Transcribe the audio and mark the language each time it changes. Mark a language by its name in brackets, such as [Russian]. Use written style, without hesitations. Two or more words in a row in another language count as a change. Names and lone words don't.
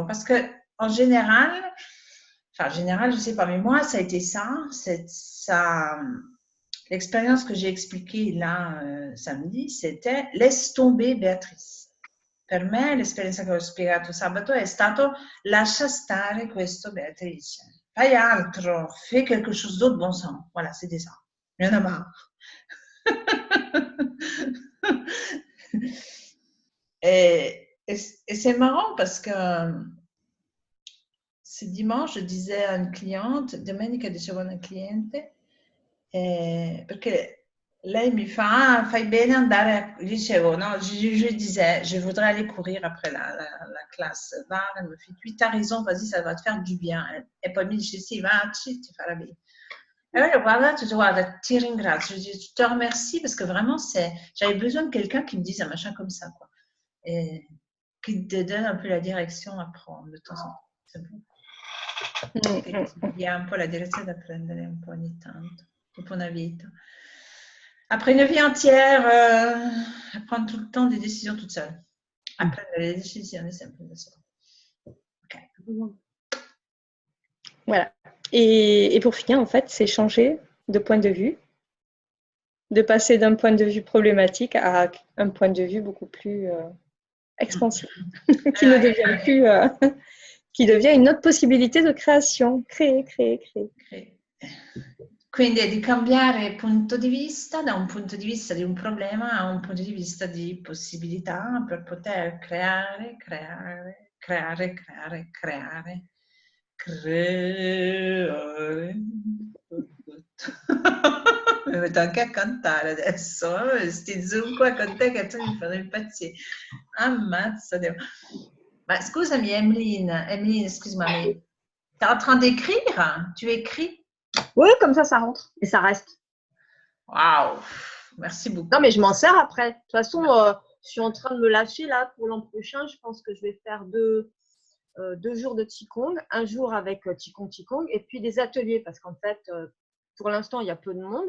[French] Parce que en général, enfin, en général, je sais pas, mais moi, ça a été ça, l'expérience que j'ai expliquée là samedi, c'était laisse tomber Beatrice. [Italian] Per me l'esperienza che ho spiegato sabato è stato lascia stare questo Beatrice, fai altro, [French] fais quelque chose d'autre, bon sang, voilà, c'était ça. Il y en a marre. Et c'est marrant parce que ce dimanche, je disais à une cliente, [Italian] domenica dicevo a una cliente, perché lei mi fa, ah, fai bene andare a... Dicevo, no, [French] je disais, je voudrais aller courir après la classe. Va, elle me fait, oui, t'as raison, vas-y, ça va te faire du bien. [Italian] E poi mi dice, sì, vacci, ti farà bene. E allora guarda, guarda, ti ringrazio, [French] je te remercie parce que vraiment, j'avais besoin de quelqu'un qui me dise un machin comme ça, quoi. Et qui te donne un peu la direction à prendre de temps en temps. C'est bon. [Italian] Che ti dia un po' la direzione da prendere un po' ogni tanto, dopo una vita. [French] Après une vie entière, à prendre tout le temps des décisions toute seule. À prendre les décisions [Italian] sempre da sola. [French] Ok. Voilà. Et pour finir, en fait, c'est changer de point de vue, de passer d'un point de vue problématique à un point de vue beaucoup plus expansif, qui ne devient plus, qui devient une autre possibilité de création, créer. [Italian] Quindi è di cambiare punto di vista, da un punto di vista di un problema a un punto di vista di possibilità per poter creare. Mi metto anche a cantare adesso, sti zoom qua con te che tu mi fanno impazzire. Ammazza Dio. Ma scusami [French] Emeline, excuse-moi, mais tu es en train d'écrire? Tu écris? Oui, comme ça rentre et ça reste. Waouh, merci beaucoup. Non, mais je m'en sers après. De toute façon, je suis en train de me lâcher là pour l'an prochain. Je pense que je vais faire deux jours de Qigong, un jour avec Qigong et puis des ateliers parce qu'en fait, pour l'instant, il y a peu de monde.